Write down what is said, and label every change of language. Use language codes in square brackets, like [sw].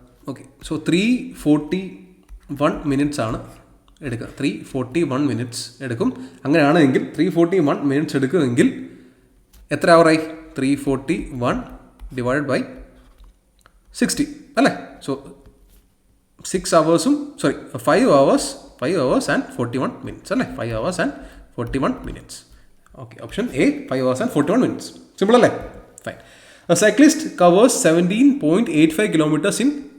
[ml] Okay, so 341 minutes ആണ് എടുക്കുക. 341 minutes എടുക്കും. അങ്ങനെയാണെങ്കിൽ 341 മിനിറ്റ്സ് എടുക്കുമെങ്കിൽ എത്ര അവറായി, [en] 341 divided by 60 [ml] അല്ലേ. [en] So 5 hours and 41 minutes അല്ലേ. 5 hours and 41 minutes. Okay, option A 5 hours and 41 minutes. Simple അല്ലേ. Fine. A cyclist covers 17.85 kilometers in.